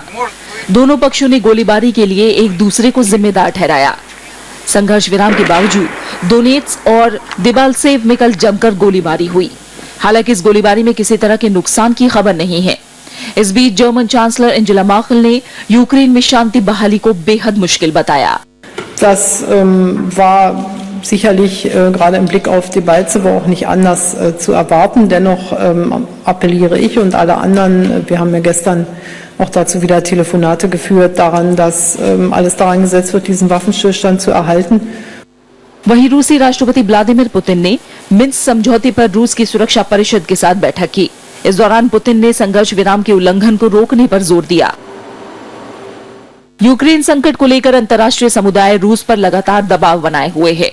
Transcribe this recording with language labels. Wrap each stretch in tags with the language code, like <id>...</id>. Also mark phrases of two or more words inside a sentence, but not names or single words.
<hi>दोनों पक्षों ने गोलीबारी के लिए एक दूसरे को जिम्मेदार ठहराया। संघर्ष विराम के बावजूद दोनेत्स्क और देबाल्सेव में कल जमकर गोलीबारी हुई। हालांकि इस गोलीबारी में किसी तरह के नुकसान की खबर नहीं है। इस बीच जर्मन चांसलर एंजेला मर्केल ने यूक्रेन में शांति बहाली को बेहद मुश्किल बताया।</hi> <de>Das war sicherlich gerade im Blick auf die Balze auch nicht anders zu erwarten. Dennoch appelliere ich und alle anderen, wir haben ja gestern auch dazu wieder Telefonate geführt, daran, dass alles daran gesetzt wird, diesen Waffenstillstand zu erhalten.</de> <hi>वहीं रूसी राष्ट्रपति व्लादिमीर पुतिन ने मिन्स्क समझौते पर रूस की सुरक्षा परिषद के साथ बैठक की। इस दौरान पुतिन ने संघर्ष विराम के उल्लंघन को रोकने पर जोर दिया। यूक्रेन संकट को लेकर अंतर्राष्ट्रीय समुदाय रूस पर लगातार दबाव बनाए हुए है।</hi>